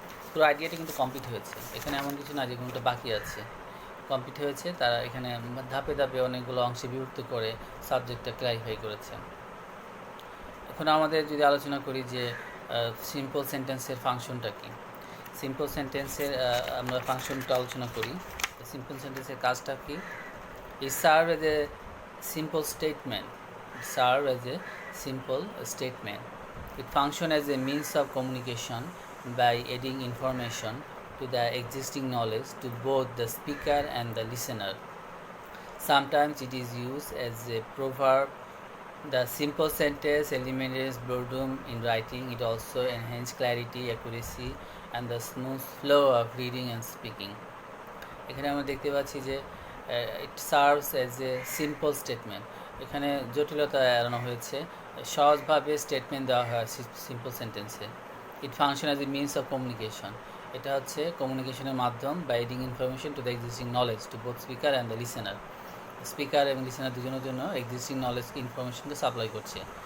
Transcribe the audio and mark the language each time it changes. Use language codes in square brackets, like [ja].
[bn] পুরো আইডিয়াটা কিন্তু কমপ্লিট হয়েছে, এখানে এমন কিছু না যে কোনোটা বাকি আছে, কমপ্লিট হয়েছে। তারা এখানে ধাপে ধাপে অনেকগুলো অংশে বিভক্ত করে সাবজেক্টটা ক্লারিফাই করেছে। এখন আমাদের যদি আলোচনা করি যে সিম্পল সেন্টেন্সের ফাংশনটা কী, সিম্পল সেন্টেন্সের আমরা ফাংশনটা আলোচনা করি। সিম্পল সেন্টেন্সের কাজটা কি? [en] It serve as a simple statement. It serve as a simple statement. It function as a means of communication by adding information to the existing knowledge to both the speaker and the listener. Sometimes it is used as a proverb. The simple sentence eliminates boredom in writing. It also enhances clarity, accuracy, and the smooth flow of reading and speaking. [bn] এখানে আমরা দেখতে পাচ্ছি যে [en] It serves as a simple statement. [bn] এখানে জটিলতা এড়ানো হয়েছে, সহজভাবে স্টেটমেন্ট দেওয়া হয় সিম্পল সেন্টেন্সে। [en] it function as a means of communication, [bn] এটা হচ্ছে কমিউনিকেশনের মাধ্যম [en] By adding information to the existing knowledge to both speaker and the listener. [bn] Speaker এবং লিসেনার দুজনের জন্য এক্সিস্টিং নলেজকে ইনফরমেশনকে সাপ্লাই করছে।